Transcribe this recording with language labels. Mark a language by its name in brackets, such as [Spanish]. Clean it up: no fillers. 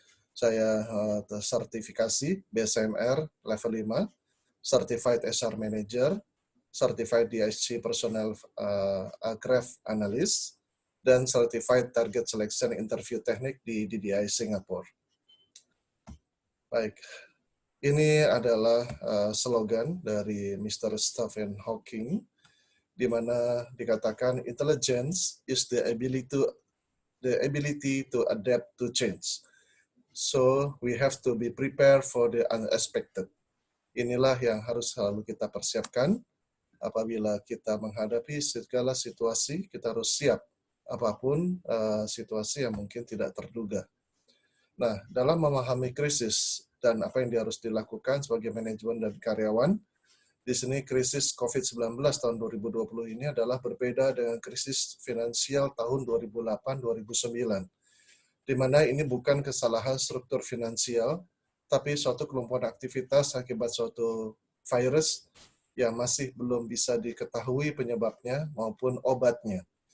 [Indonesian] Saya tersertifikasi BSMR level 5, Certified HR Manager, Certified DISC Personnel Graph Analyst, dan Certified Target Selection Interview Technique di DDI Singapura. Baik, ini adalah slogan dari Mr. Stephen Hawking, di mana dikatakan [English] intelligence is the ability to adapt to change. So we have to be prepared for the unexpected. [Indonesian] Inilah yang harus selalu kita persiapkan. Apabila kita menghadapi segala situasi, kita harus siap apapun situasi yang mungkin tidak terduga. Nah, dalam memahami krisis dan apa yang harus dilakukan sebagai manajemen dan karyawan, di sini krisis COVID-19 tahun 2020 ini adalah berbeda dengan krisis finansial tahun 2008-2009, di mana ini bukan kesalahan struktur finansial, tapi suatu kelumpuhan aktivitas akibat suatu virus yang masih belum bisa diketahui penyebabnya maupun obatnya.